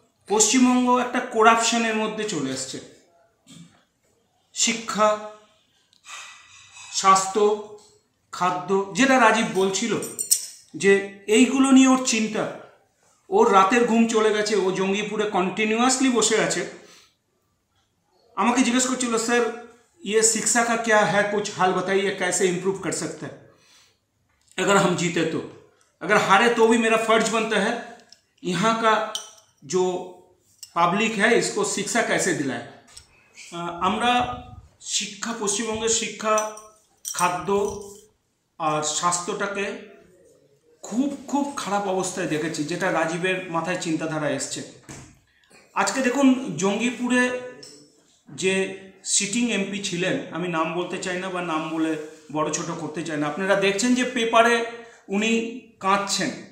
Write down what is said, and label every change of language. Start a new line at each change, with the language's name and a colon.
Bangla: পশ্চিমবঙ্গ একটা করাপশনের মধ্যে চলে এসছে। শিক্ষা, স্বাস্থ্য, খাদ্য, যেটা রাজীব বলছিল যে এইগুলো নিয়ে ওর চিন্তা, ওর রাতের ঘুম চলে গেছে, ও জঙ্গিপুরে কন্টিনিউয়াসলি বসে আছে। আমাকে জিজ্ঞেস করছিল, স্যার
Hindi: ये शिक्षा का क्या है, कुछ हाल बताइए, कैसे इम्प्रूव कर सकते हैं अगर हम जीते तो, अगर हारे तो भी मेरा फर्ज बनता है यहाँ का जो পাবলিক है इसको शिक्षा कैसे दिलाए।
Bangla: আমরা শিক্ষা, পশ্চিমবঙ্গের শিক্ষা, খাদ্য আর স্বাস্থ্যটাকে খুব খুব খারাপ অবস্থায় দেখেছি, যেটা রাজীবের মাথায় চিন্তাধারা এসছে। আজকে দেখুন জঙ্গিপুরে যে সিটিং এমপি ছিলেন, আমি নাম বলতে চাই না বা নাম বলে বড় ছোট করতে চাই না, আপনারা দেখছেন যে পেপারে উনি কাঁদছেন।